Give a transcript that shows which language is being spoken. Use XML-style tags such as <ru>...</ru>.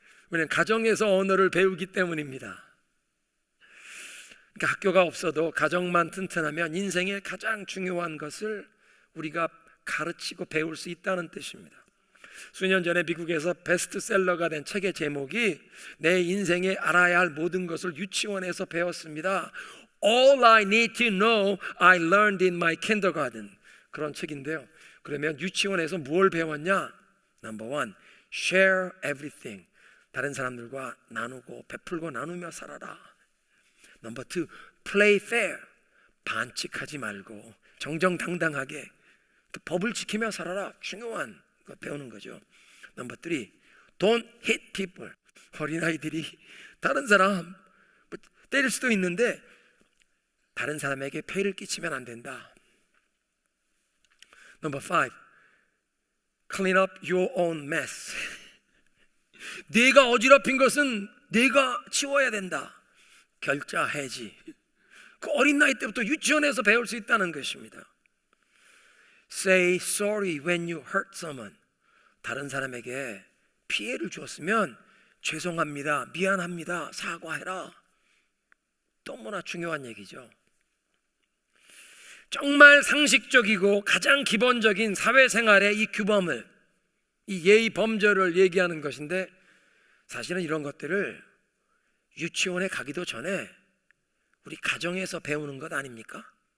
<ko>왜냐하면 가정에서 언어를 배우기 때문입니다. 그러니까 학교가 없어도 가정만 튼튼하면 인생의 가장 중요한 것을 우리가 가르치고 배울 수 있다는 뜻입니다. 수년 전에 미국에서 베스트셀러가 된 책의 제목이 내 인생에 알아야 할 모든 것을 유치원에서 배웠습니다.</ko> <en>All I need to know I learned in my kindergarten.</en> <ko>그런 책인데요. 그러면 유치원에서 뭘 배웠냐?</ko> <en>Number one, share everything.</en> <ko>다른 사람들과 나누고 베풀고 나누며 살아라.</ko> <en>Number two, play fair.</en> <ko>반칙하지 말고 정정당당하게 그 법을 지키며 살아라. 중요한 거 배우는 거죠.</ko> <en>Number three, don't hit people.</en> <ko>어린아이들이 다른 사람 때릴 수도 있는데 다른 사람에게 폐를 끼치면 안 된다.</ko> <en>Number five, clean up your own mess.</en> <ko>네가 어지럽힌 것은 네가 치워야 된다. 결자 해지. 그 어린 나이 때부터 유치원에서 배울 수 있다는 것입니다.</ko> <en>Say sorry when you hurt someone.</en> <ko>다른 사람에게 피해를 주었으면 죄송합니다, 미안합니다, 사과해라. 너무나 중요한 얘기죠. 정말 상식적이고 가장 기본적인 사회생활의 이 규범을, 이 예의 범절을 얘기하는 것인데 사실은 이런 것들을 유치원에 가기도 전에 우리 가정에서 배우는 것 아닙니까?</ko>